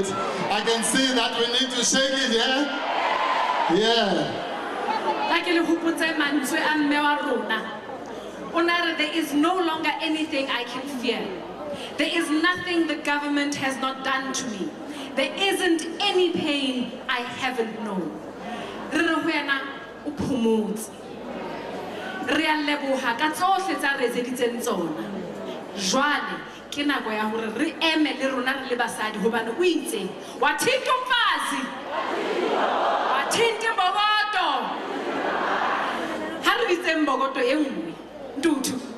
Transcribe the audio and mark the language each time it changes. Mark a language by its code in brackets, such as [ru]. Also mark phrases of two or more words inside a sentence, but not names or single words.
[en] I can see that we need to shake it, yeah? Yeah. There is no longer anything I can fear. There is nothing the government has not done to me. There isn't any pain I haven't known. [st] Re a leboha ka tsohle tsa re etseditseng tsona. Jwale ke nako ya hore re eme le rona re le basadi hobane o itse [zu] wa thinta umfazi wa thinta mbokoto [st] ha re bitse mbokoto e nngwe ntuthu